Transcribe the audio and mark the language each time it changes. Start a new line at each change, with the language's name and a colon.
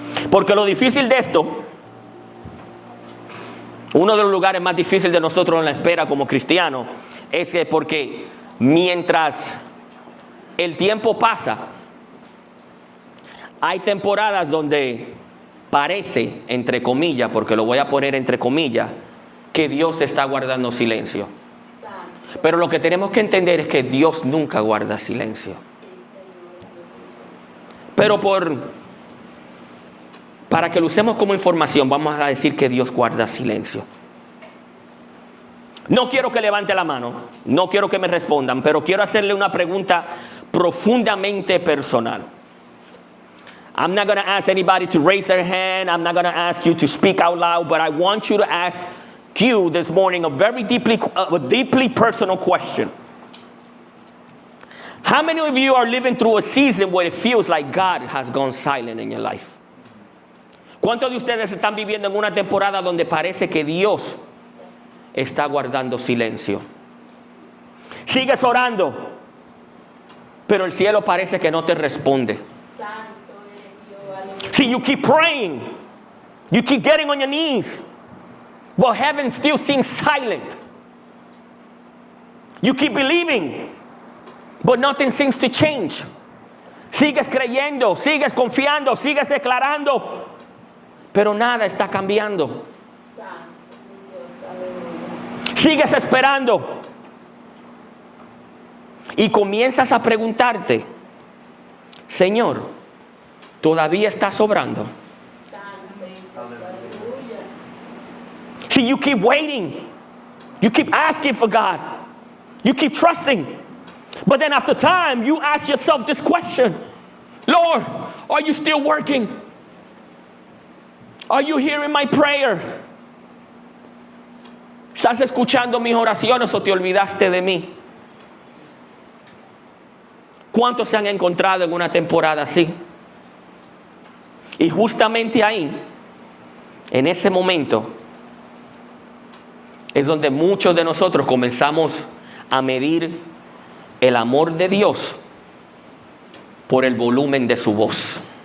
Spanish: Porque lo difícil de esto, uno de los lugares más difíciles de nosotros en la espera como cristianos, es que porque mientras el tiempo pasa, hay temporadas donde parece, entre comillas, porque lo voy a poner entre comillas, que Dios está guardando silencio. Pero lo que tenemos que entender es que Dios nunca guarda silencio. Pero para que lo usemos como información, vamos a decir que Dios guarda silencio. No quiero que levante la mano, no quiero que me respondan, pero quiero hacerle una pregunta profundamente personal.
English: I'm not going to ask anybody to raise their hand. I'm not going to ask you to speak out loud, but I want you to ask you this morning a very deeply personal question. How many of you are living through a season where it feels like God has gone silent in your life?
Spanish: ¿Cuántos de ustedes están viviendo en una temporada donde parece que Dios está guardando silencio? Sigues orando, pero el cielo parece que no te responde.
English: See, you keep praying, you keep getting on your knees, but heaven still seems silent. You keep believing, but nothing seems to change.
Spanish: Sigues creyendo, sigues confiando, sigues declarando, pero nada está cambiando. Sigues esperando y comienzas a preguntarte, Señor, ¿todavía estás obrando?
English: See, you keep waiting, you keep asking for God, you keep trusting, but then after time you ask yourself this question, Lord, are you still working? Are you hearing my prayer?
Spanish: ¿Estás escuchando mis oraciones o te olvidaste de mí? ¿Cuántos se han encontrado en una temporada así? Y justamente ahí, en ese momento, es donde muchos de nosotros comenzamos a medir el amor de Dios por el volumen de su voz.